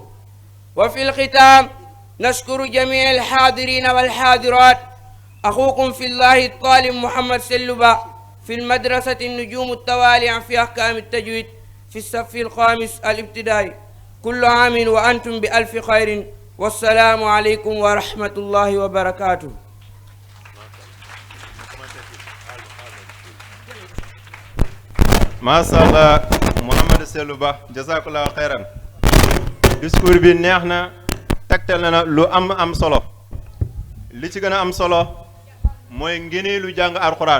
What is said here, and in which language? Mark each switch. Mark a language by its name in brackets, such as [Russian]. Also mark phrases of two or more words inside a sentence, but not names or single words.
[Arabic] وفي الختام نشكر جميع الحاضرين والحاضرات. أخوكم في الله الطالب محمد سلبا في المدرسة النجوم التوالع في أحكام التجويد في الصف الخامس الابتدائي. كل عام وأنتم بألف خير، والسلام عليكم ورحمة الله وبركاته. ما شاء الله Mouhamadou Sellou Ba جزاك الله خيرا. [Wolof] discours bi neex na, tegtal na lu am solo. li ci gën a am solo mooy ngëneelu jàng alxuraan.